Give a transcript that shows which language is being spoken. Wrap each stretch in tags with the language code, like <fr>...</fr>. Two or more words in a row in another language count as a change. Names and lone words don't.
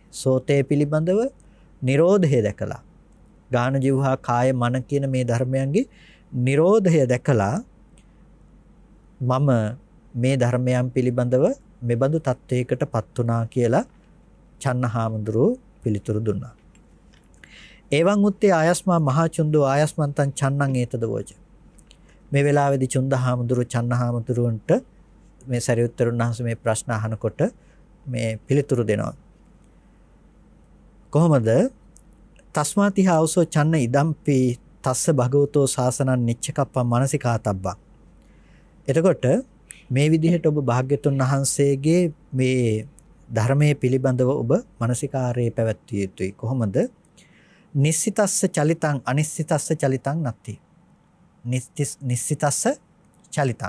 <si>සෝතේ පිළිබඳව Nirodhaය දැකලා ගාන ජීවහා කාය මන කියන මේ ධර්මයන්ගේ Nirodhaය දැකලා මම මේ ධර්මයන් පිළිබඳව මෙබඳු තත්වයකටපත් වුණා කියලා චන්නහාමුදුරුව පිළිතුරු දුන්නා.</si> <pi>එවං උත්තේ ආයස්මා මහා චුන්දෝ ආයස්මන්තං චන්නං ඒතද වෝච.</pi> <si>මේ වෙලාවේදී චුන්දහාමුදුරුව චන්නහාමුදුරුවන්ට මේ සරියුත්තරුන් වහන්සේ මේ ප්‍රශ්න අහනකොට මේ පිළිතුරු දෙනවා.</si> <pi>කොහොමද? තස්මාතිහ අවසෝ චන්න ඉදම්පි තස්ස භගවතෝ ශාසනං නිච්චකප්පං මානසිකාතබ්බං.</pi> <si>එතකොට මේ විදිහට ඔබ භාග්‍යතුන් වහන්සේගේ මේ ධර්මයේ පිළිබඳව ඔබ මානසිකාරයේ පැවැත්විය යුතුයි. කොහොමද?</si> <pi>නිස්සිතස්ස චලිතං අනිස්සිතස්ස චලිතං නැති. නිස්සිතස්ස චලිතං.</pi>